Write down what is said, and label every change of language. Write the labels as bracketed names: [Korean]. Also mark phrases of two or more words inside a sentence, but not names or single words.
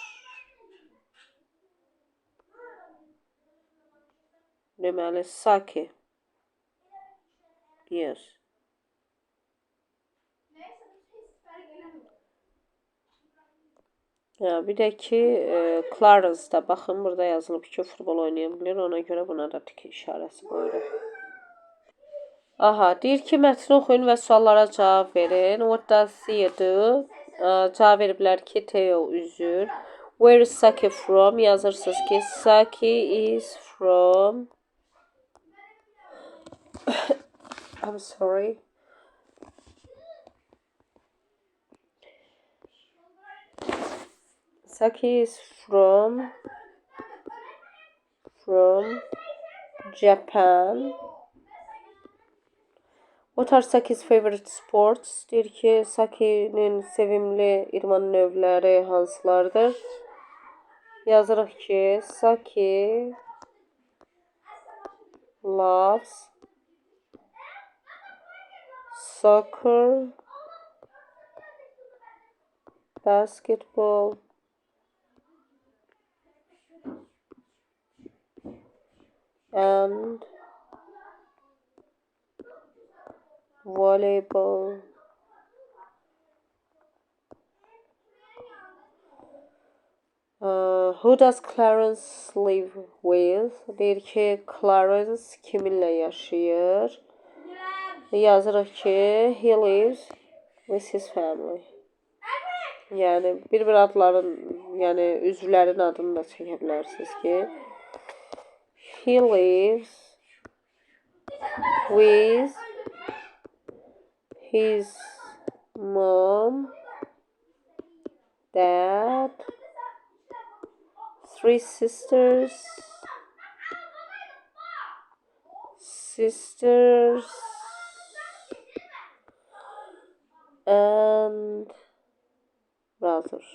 [Azerbaijani] Deməli, Saki. Yes. Bir də ki, Clarence-da baxın, burada yazılıb ki, futbol oynaya bilir. Ona görə buna da tik işarəsi qoyuruq. Aha, deyir ki, mətni oxuyun və suallara cavab verin. [English] What does Theo do? [Azerbaijani] Cavab veriblər ki, Theo üzür. [English] Where is Saki from? [Azerbaijani] Yazırsınız ki, [English] Saki is from... I'm sorry. Saki is from Japan. What are Saki's favorite sports? [Azerbaijani] Deyir ki, Saki'nin sevimli idman növləri hansılardır? Yazırıq ki, [English] Saki loves soccer, basketball, and volleyball. Who does Clarence live with? [Azerbaijani] Deyir ki, Clarence kiminlə yaşayır? Yazırıq ki, [English] he lives with his family. [Azerbaijani] Yəni, bir adların, yəni üzvlərin adını da çəkə bilərsiniz ki, [English] he lives with his mom, dad, 3 sisters, and brother.